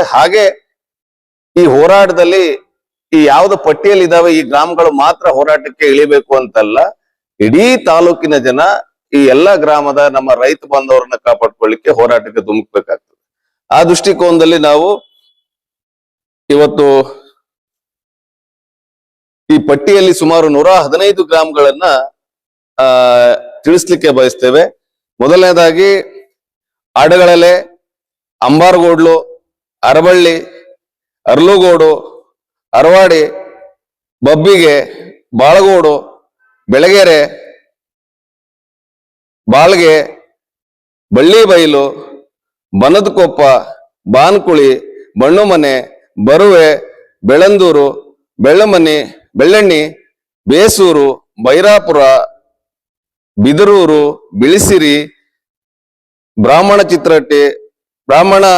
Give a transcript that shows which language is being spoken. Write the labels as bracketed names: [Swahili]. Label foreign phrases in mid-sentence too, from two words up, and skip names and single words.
[Kannada] ಹಾಗೆ ಈ ಹೋರಾಟದಲ್ಲಿ ಈ ಯಾವ್ದು ಪಟ್ಟಿಯಲ್ಲಿ ಇದಾವೆ ಈ ಗ್ರಾಮಗಳು ಮಾತ್ರ ಹೋರಾಟಕ್ಕೆ ಇಳಿಬೇಕು ಅಂತಲ್ಲ, ಇಡೀ ತಾಲೂಕಿನ ಜನ ಈ ಎಲ್ಲಾ ಗ್ರಾಮದ ನಮ್ಮ ರೈತ ಬಾಂಧವರನ್ನ ಕಾಪಾಡ್ಕೊಳ್ಳಿಕ್ಕೆ ಹೋರಾಟಕ್ಕೆ ಧುಮುಕ್ಬೇಕಾಗ್ತದೆ. ಆ ದೃಷ್ಟಿಕೋನದಲ್ಲಿ ನಾವು ಇವತ್ತು ಈ ಪಟ್ಟಿಯಲ್ಲಿ ಸುಮಾರು 115 ಗ್ರಾಮಗಳನ್ನ ತಿಳಿಸ್ಲಿಕ್ಕೆ ಬಯಸ್ತೇವೆ. ಮೊದಲನೇದಾಗಿ ಆಡಗಳಲೆ, ಅಂಬಾರಗೋಡ್ಲು, ಅರಬಳ್ಳಿ, ಅರ್ಲುಗೋಡು, ಅರವಾಡಿ, ಬಬ್ಬಿಗೆ, ಬಾಳಗೋಡು, ಬೆಳಗೆರೆ, ಬಾಳ್ಗೆ, ಬಳ್ಳಿಬೈಲು, ಬನದಕೊಪ್ಪ, ಬಾನ್ಕುಳಿ, ಬಣ್ಣುಮನೆ, ಬರುವೆ, ಬೆಳಂದೂರು, ಬೆಳ್ಳಣ್ಣಿ, ಬೇಸೂರು, ಬೈರಾಪುರ, ಬಿದರೂರು, ಬಿಳಿಸಿರಿ, ಬ್ರಾಹ್ಮಣ ಚಿತ್ರಹಟ್ಟಿ, ಬ್ರಾಹ್ಮಣ